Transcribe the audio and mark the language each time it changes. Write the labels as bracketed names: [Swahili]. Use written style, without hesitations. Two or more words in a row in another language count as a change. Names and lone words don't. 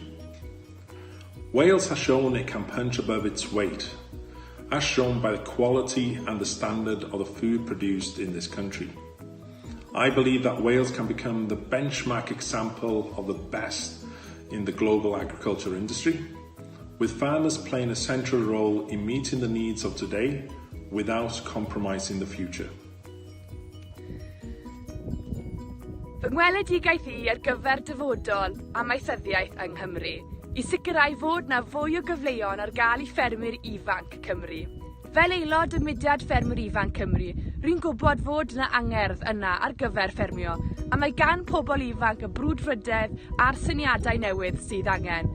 [English] Wales has shown it can punch above its weight, as shown by the quality and the standard of the food produced in this country. I believe that Wales can become the benchmark example of the best in the global agriculture industry, with farmers playing a central role in meeting the needs of today without compromising the future. [Welsh] Fy ngweledigaeth I ar gyfer dyfodol amaethyddiaeth yng Nghymru I sicrhau fod na fwy o gyfleon ar gael I ffermwyr ifanc Cymru. Fel aelod y mudiad ffermwyr ifanc Cymru, rwy'n gwybod fod na angerdd yna ar gyfer ffermio, a mae gan pobl ifanc y brwdfrydedd a'r syniadau newydd sydd angen.